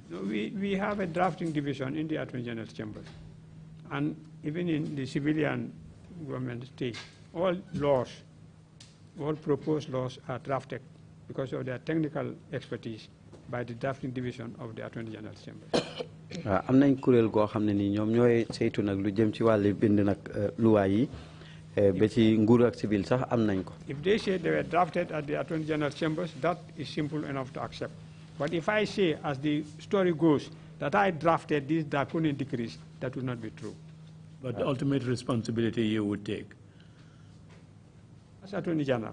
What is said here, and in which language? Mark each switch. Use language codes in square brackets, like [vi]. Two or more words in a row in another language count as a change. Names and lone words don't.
[en] No, we have a drafting division in the Attorney General's chambers. And even in the civilian government state, all laws, all proposed laws are drafted because of their technical expertise by the drafting division of the Attorney General's Chambers. [wo] am nañ kuréel goo xam ne nii ñoom ñooy saytu nag lu jëm ci wàllu bind nag luwaay yi ba ci nguur ak civil sax am nañ ko. [en] If they say they were drafted at the Attorney General's Chambers, that is simple enough to accept. But if I say, as the story goes, that I drafted these draconian decrees, that would not be true. But the ultimate responsibility you would take? As Attorney General?